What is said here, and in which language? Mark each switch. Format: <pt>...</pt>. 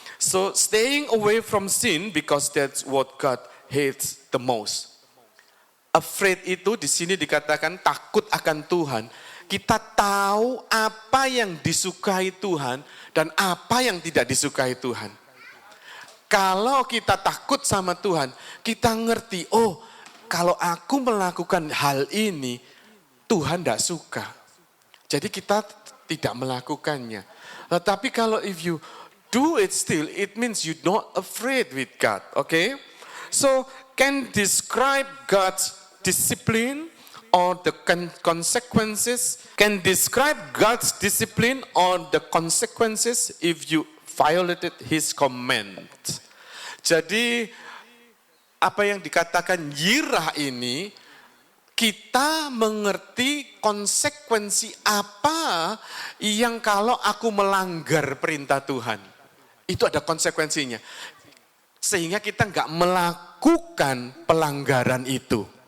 <en>So staying away from sin because that's what God hates the most.</en> <id>Afraid itu di sini dikatakan takut akan Tuhan. Kita tahu apa yang disukai Tuhan dan apa yang tidak disukai Tuhan. Kalau kita takut sama Tuhan, kita ngerti, oh kalau aku melakukan hal ini, Tuhan tidak suka. Jadi kita tidak melakukannya. Tetapi kalau</id> <en>if you do it still, it means you're not afraid with God. Okay? So can describe God's discipline or the consequences. Can describe God's discipline or the consequences if you violated His command.</en> <id>Jadi apa yang dikatakan yirah ini, kita mengerti konsekuensi apa yang kalau aku melanggar perintah Tuhan. Itu ada konsekuensinya. Sehingga kita nggak melakukan pelanggaran itu.</id>